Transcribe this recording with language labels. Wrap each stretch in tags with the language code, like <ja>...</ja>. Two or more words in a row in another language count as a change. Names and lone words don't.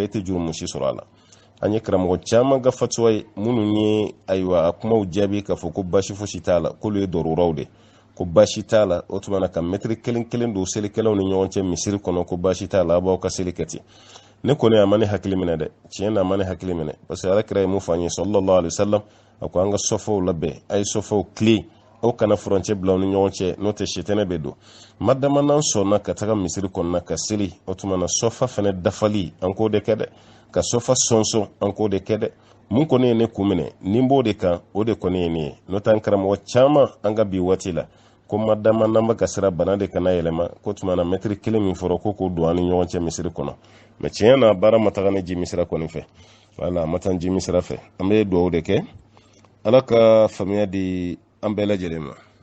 <bm>e tɛ jurumu si sɔrɔ a la an ye karamɔgɔ caman ka fatuwa ye minnu ye ayiwa a kumaw jaabi k'a fɔ ko baasi fosi t'a la k'olu ye dɔrɔraw de ko baasi t'a la o tuma na ka mɛtiri kelen kelen don selikɛlaw ni ɲɔgɔn cɛ misiri kɔnɔ ko baasi t'a la a b'aw ka seli kɛ ten ne kɔni a ma ne hakili minɛ dɛ tiɲɛ na a ma ne hakili minɛ parce que Alakira ye mun fɔ an ye</bm> <ar>صلى الله عليه وسلم</ar> <bm>a ko an ka sɔfɔw labɛn a ye sɔfɔw tilen aw kana furancɛ bila aw ni ɲɔgɔn cɛ n'o tɛ sitɛnɛ bɛ don madama n'an sɔnna ka taga misiri kɔnɔna ka seli o tuma na sɔfa fana dafali an k'o de kɛ dɛ ka sɔfa sɔnsɔn an k'o de kɛ dɛ mun kɔni ye ne kun minɛ ni n b'o de kan o de kɔni ye ne ye n'o tɛ an karamɔgɔ caman an ka bi waati la ko madama n'an bɛ ka sira bana de kana yɛlɛma ko tuma na mɛtiri kelen min fɔra ko k'o don an ni ɲɔgɔn cɛ misiri kɔnɔ mais tiɲɛ na baara ma taga ne ji misira kɔni fɛ wala ma taa ji misira fɛ an bɛ dugawu de kɛ Ala ka faamuya di an bɛɛ lajɛlen ma</bm>